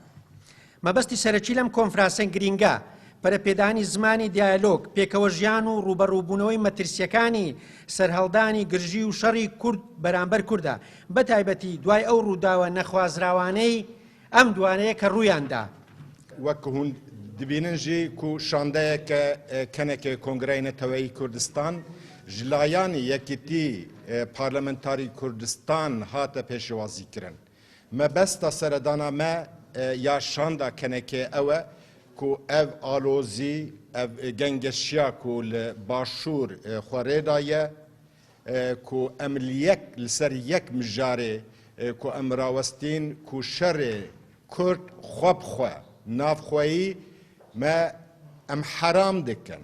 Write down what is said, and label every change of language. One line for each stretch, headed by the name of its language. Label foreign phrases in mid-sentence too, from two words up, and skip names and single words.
Central Kurdish: مەبەستی سەرەکی لەم کۆنفرانسە گرینگە پەرەپێدانی زمانی دیالۆگ، پێکەوە ژیان و ڕوبەڕووبوونەوەی مەترسیەکانی سەرهەڵدانی گرژی و شەڕی کورد بەرامبەر کووردە، بە تایبەتی دوای ئەو ڕووداوە نەخوازراوانەی ئەم دوانەیە کە ڕوویاندا.
Kurdish: وەک هون دبینن جی کو شاندەیەکە کەنێکە کۆنگرەی نەتەوەیی کوردستان ji layani yekîtî parlamentarî Kurdistan hate pêşwazîkirin. Mebesta seredana me ya şanda kenekê ew e ku ev alozî, ev gengeşiya ku li başûr xwerêda ye ku em li yek li ser yek mijarê ku em rawestîn ku şerê Kurd xwe bi xwe navxweyî me em heram dikin.